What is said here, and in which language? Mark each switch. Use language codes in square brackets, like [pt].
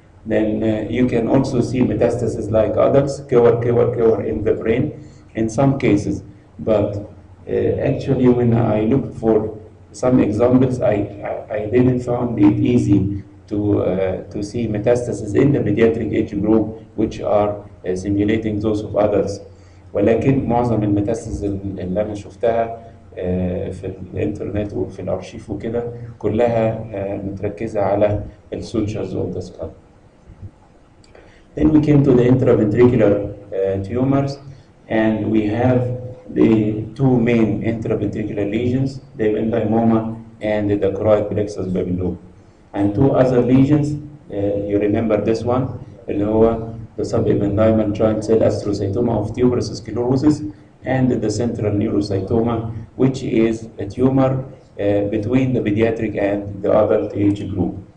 [en] Then you can also see metastases like adults, cover in the brain in some cases. But actually, when I looked for some examples, I didn't find it easy to see metastases in the pediatric age group which are simulating those of adults. [ar] ولكن معظم الميتاستاسز اللي انا شفتها في الانترنت وفي الارشيف وكده كلها متركزه على السوتشرز اوف ذا skull. [en] Then we came to the intraventricular tumors, and we have the two main intraventricular lesions, the ependymoma and the choroid plexus babyloma. And two other lesions, you remember this one, [ar] اللي هو [en] the subependymal giant cell astrocytoma of tuberous sclerosis, and the central neurocytoma, which is a tumor between the pediatric and the adult age group.